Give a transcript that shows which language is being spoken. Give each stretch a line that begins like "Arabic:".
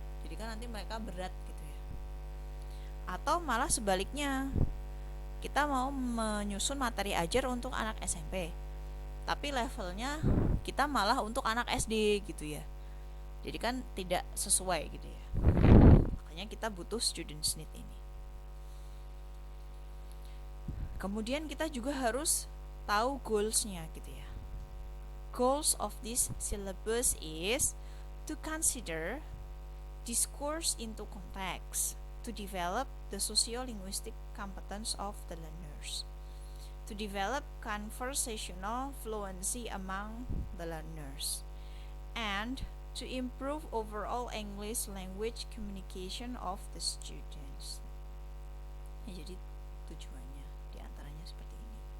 Indonesian: Jadi kan nanti mereka berat gitu ya. Atau malah sebaliknya, kita mau menyusun materi ajar untuk anak SMP, tapi levelnya kita malah untuk anak SD gitu ya. Jadi kan tidak sesuai gitu ya. Makanya kita butuh student need ini. Kemudian kita juga harus tahu goals-nya gitu ya.
English: Goals of this syllabus is to consider this course into context, to develop the socio-linguistic competence of the learners, to develop conversational fluency among the learners, and to improve overall English language communication of the students.
Indonesian: Jadi tujuannya diantaranya seperti ini.